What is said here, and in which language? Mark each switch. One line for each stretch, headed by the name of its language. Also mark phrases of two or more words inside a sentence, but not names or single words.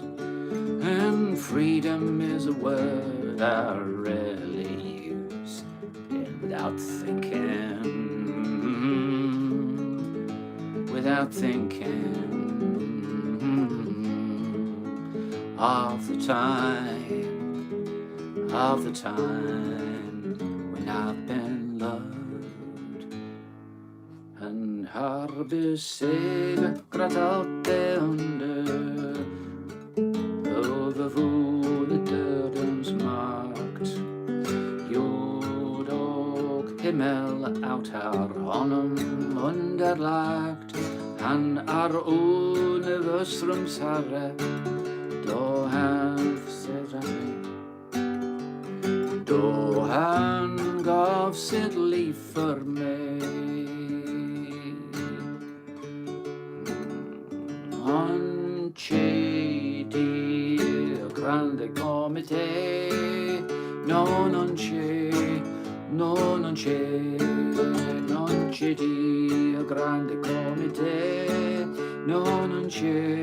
English: And freedom is a word I rarely use, without thinking, without thinking. Of the time when I've been loved.
Swedish: En har besegrat allt det under, övervunnit dödens makt. Jord och himmel allt har honom underlagt. Han är universums herre. Då han försedrar mig, då han gav sitt liv för mig.
Italian: Non c'è Dio grande come te, no non c'è, no non c'è, non c'è Dio grande come te, no non c'è.